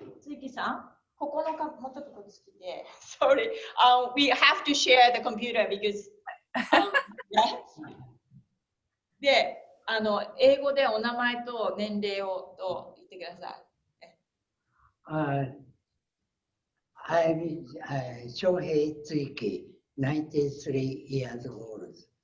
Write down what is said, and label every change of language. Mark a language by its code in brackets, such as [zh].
[ja] Tsuki-san, ここのか持ったところ好きで [en] Sorry. We have to share the computer because yeah. [ja] で、英語でお名前と年齢を言ってください。 [en] I'm Shohei Tsuiki, 93 years old.